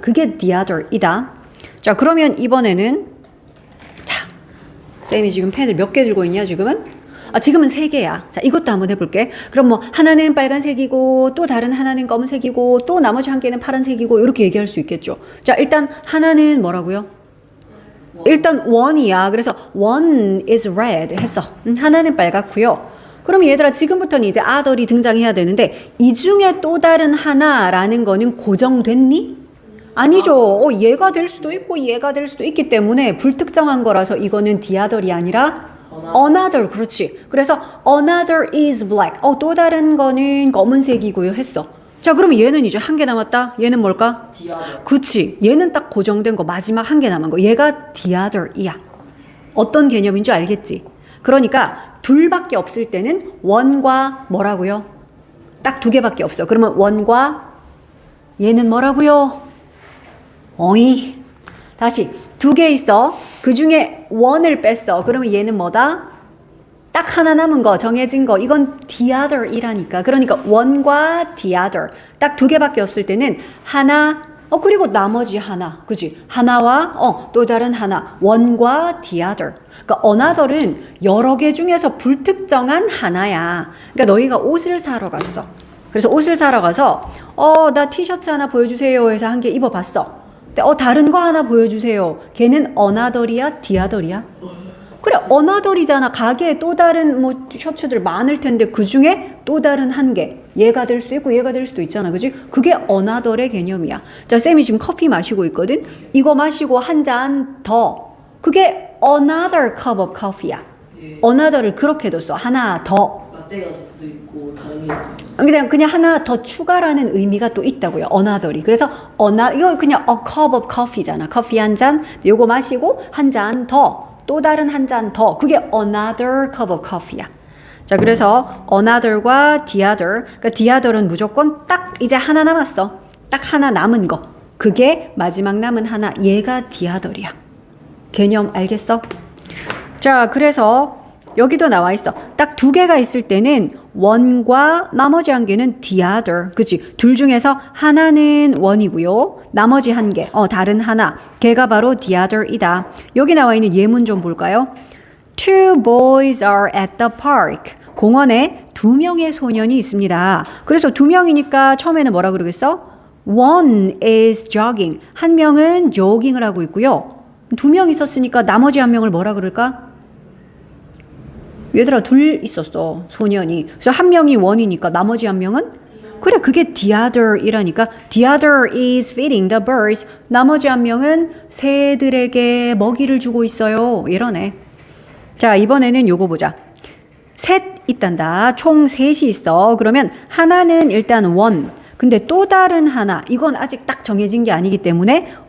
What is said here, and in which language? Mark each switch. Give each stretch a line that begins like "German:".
Korean: 그게 the other이다. 자, 그러면 이번에는 자, 쌤이 지금 펜을 몇 개 들고 있냐 지금은? 지금은 3개야. 자, 이것도 한번 해볼게. 그럼 뭐 하나는 빨간색이고 또 다른 하나는 검은색이고 또 나머지 한 개는 파란색이고 이렇게 얘기할 수 있겠죠. 자, 일단 하나는 뭐라고요? 일단 one이야. 그래서
English: one is red
Korean: 했어. 하나는 빨갛고요. 그럼 얘들아, 지금부터는 이제 other이 등장해야 되는데 이 중에 또 다른 하나라는 거는 고정됐니? 아니죠. 얘가 될 수도 있고 얘가 될 수도 있기 때문에 불특정한 거라서 이거는 the other이 아니라 another. 그렇지. 그래서
English: another is black.
Korean: 또 다른 거는 검은색이고요 했어. 자, 그러면 얘는 이제 한 개 남았다. 얘는 뭘까? 그치. 얘는 딱 고정된 거 마지막 한 개 남은 거. 얘가 the other이야. 어떤 개념인 줄 알겠지? 그러니까 둘밖에 없을 때는 one과 뭐라고요? 딱 2개밖에 없어. 그러면 one과 얘는 뭐라고요? 어이. 다시 2개 있어. 그 중에 one을 뺐어. 그러면 얘는 뭐다? 딱 하나 남은 거, 정해진 거, 이건 the other이라니까. 그러니까 one과 the other. 딱 2개밖에 없을 때는 하나, 그리고 나머지 하나. 그치? 하나와, 또 다른 하나. one과 the other. 그러니까 another은 여러 개 중에서 불특정한 하나야. 그러니까 너희가 옷을 사러 갔어. 그래서 옷을 사러 가서, 나 티셔츠 하나 보여주세요 해서 한 개 입어봤어. 근데, 다른 거 하나 보여주세요. 걔는 another이야, the other이야? 그래, another이잖아. 가게에 또 다른 뭐 셔츠들 많을 텐데 그 중에 또 다른 한 개. 얘가 될 수도 있고 얘가 될 수도 있잖아. 그지? 그게 another의 개념이야. 자, 쌤이 지금 커피 마시고 있거든. 이거 마시고 한 잔 더. 그게
English: another cup of coffee야.
Korean: another를 그렇게 뒀어. 하나 더. 라떼가 될 수도 있고 다른 게 그냥 하나 더 추가라는 의미가 또 있다고요. another이. 그래서 이거 그냥 a cup of coffee잖아. 커피 한 잔. 요거 마시고 한 잔 더. 또 다른 한 잔 더. 그게
English: another cup of coffee야.
Korean: 자, 그래서 another과 the other. 그러니까 the other은 무조건 딱 이제 하나 남았어. 딱 하나 남은 거. 그게 마지막 남은 하나. 얘가 the other이야. 개념 알겠어? 자, 그래서 여기도 나와 있어. 딱 2개가 있을 때는 one과 나머지 한 개는 the other. 그치? 둘 중에서 하나는 one이고요. 나머지 한 개, 다른 하나. 걔가 바로 the other이다. 여기 나와 있는 예문 좀 볼까요?
English: Two boys are at the park.
Korean: 공원에 2명의 소년이 있습니다. 그래서 2명이니까 처음에는 뭐라 그러겠어?
English: One is jogging.
Korean: 한 명은 조깅을 하고 있고요. 2명 있었으니까 나머지 한 명을 뭐라 그럴까? 얘들아, 2 있었어, 소년이. 그래서 한 명이 one이니까 나머지 한 명은? 그래, 그게 the other이라니까.
English: The other is feeding the birds.
Korean: 나머지 한 명은 새들에게 먹이를 주고 있어요. 이러네. 자, 이번에는 요거 보자. 셋 있단다. 총 3이 있어. 그러면 하나는 일단 one. 근데 또 다른 하나, 이건 아직 딱 정해진 게 아니기 때문에